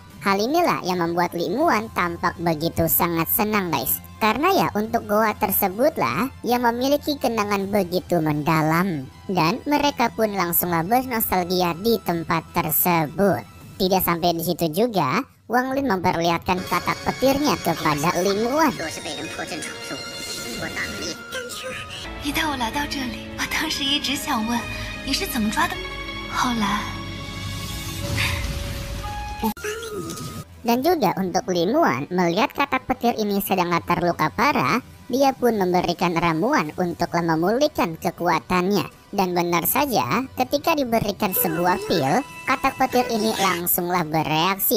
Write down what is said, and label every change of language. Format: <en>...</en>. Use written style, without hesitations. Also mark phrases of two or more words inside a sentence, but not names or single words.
<id>Hal inilah yang membuat Li Muan tampak begitu sangat senang guys. Karena ya untuk goa tersebutlah yang memiliki kenangan begitu mendalam. Dan mereka pun langsunglah bernostalgia di tempat tersebut. Tidak sampai di situ juga, Wang Lin memperlihatkan katak petirnya kepada Li Muan.</id> <zh>你带我来到这里，我当时一直想问你是怎么抓的，后来。</zh> <id>Dan juga untuk Li Muan melihat katak petir ini sedang terluka parah, dia pun memberikan ramuan untuklah memulihkan kekuatannya. Dan benar saja, ketika diberikan sebuah pil, katak petir ini langsunglah bereaksi.</id>